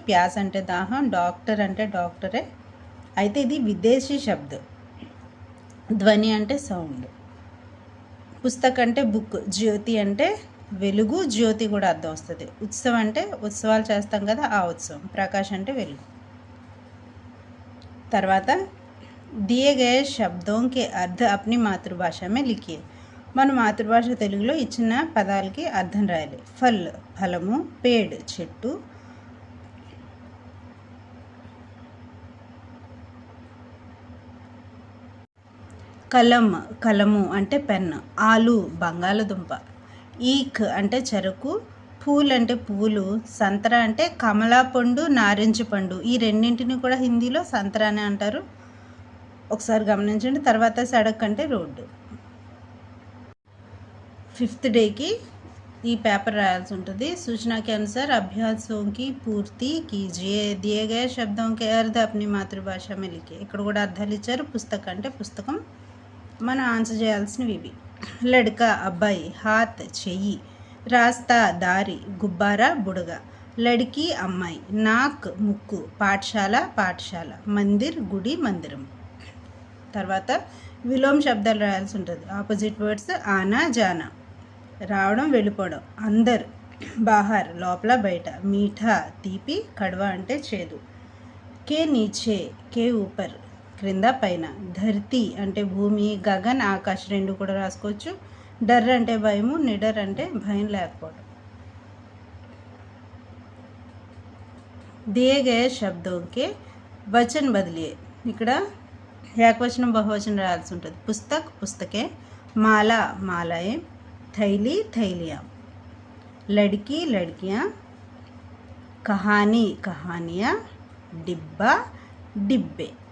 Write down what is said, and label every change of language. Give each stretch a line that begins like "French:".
Telugu: Pass అంటే దాహం, doctor అంటే డాక్టరే, అయితే ఇది విదేశీ శబ్దం. ధ్వని అంటే సౌండ్, పుస్తక్ అంటే బుక్, జ్యోతి అంటే వెలుగు, జ్యోతి కూడా అర్థం వస్తుంది. ఉత్సవం అంటే ఉత్సవాలు చేస్తాం కదా ఆ ఉత్సవం, ప్రకాష్ అంటే వెలుగు.
Hindi: తర్వాత दिए गए शब्दों के अर्थ अपनी मातृभाषा में लिखिए.
Telugu: మన మాతృభాష తెలుగులో ఇచ్చిన పదాలకి అర్థం రాయాలి. ఫల్ ఫలము, పేడ్ చెట్టు, కలం కలము అంటే పెన్ను, ఆలు బంగాళదుంప, ఈక్ అంటే చెరకు, పూల్ అంటే పువ్వులు, సంతరా అంటే కమలా పండు, నారింజ పండు. ఈ రెండింటిని కూడా హిందీలో సంతరా అని అంటారు, ఒకసారి గమనించండి. తర్వాత సడక్ అంటే రోడ్డు. 5th డేకి ఈ పేపర్ రాయాల్సి ఉంటుంది.
Hindi: सूचना के अनुसार अभ्यासों की पूर्ति कीजिए. दिए गए शब्दों के अर्थ अपनी मातृभाषा में लिखिए.
Telugu: ఇక్కడ కూడా అర్థాలు ఇచ్చారు. పుస్తకం అంటే పుస్తకం, మనం ఆన్సర్ చేయాల్సినవి ఇవి. లడ్కా అబ్బాయి, హాత్ చెయ్యి, రాస్తా దారి, గుబ్బారా బుడగ, లడ్కీ అమ్మాయి, నాక్ ముక్కు, పాఠశాల పాఠశాల, మందిర్ గుడి మందిరం. తర్వాత విలోమ శబ్దాలు రాయాల్సి ఉంటుంది. ఆపోజిట్ వర్డ్స్ ఆనా జానా, రావడం వెళ్ళిపోవడం, అందర్ బాహర్ లోపల బయట, మీఠా తీపి, కడవా అంటే చేదు, కే నీచే కే ఊపర్ క్రింద పైన, ధర్తీ అంటే భూమి, గగన్ ఆకాశ్ రెండు కూడా రాసుకోవచ్చు. డర్ అంటే భయము, నిడర్ అంటే భయం లేకపోవడం.
Hindi: दिए गए शब्दों के वचन बदलिए.
Telugu: ఇక్కడ ఏకవచనం బహువచనం రాయాల్సి ఉంటుంది.
Hindi: పుస్తక్ పుస్తకే, మాల మాలాయే, थैली थैलियाँ, लड़की लड़कियाँ, कहानी कहानियाँ, डिब्बा डिब्बे.